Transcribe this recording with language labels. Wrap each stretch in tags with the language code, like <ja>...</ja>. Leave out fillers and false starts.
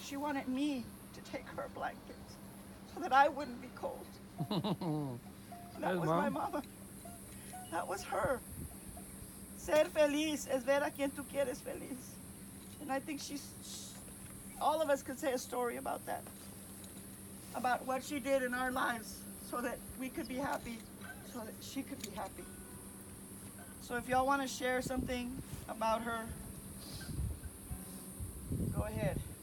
<en>She wanted me to take her blanket so that I wouldn't be cold. That was my mama. That was her.</en> <es>Ser feliz es ver a quien tú quieres feliz.</es> <en>And I think all of us could say a story about that. About what she did in our lives so that we could be happy, so that she could be happy. So if y'all want to share something about her, go ahead.</en>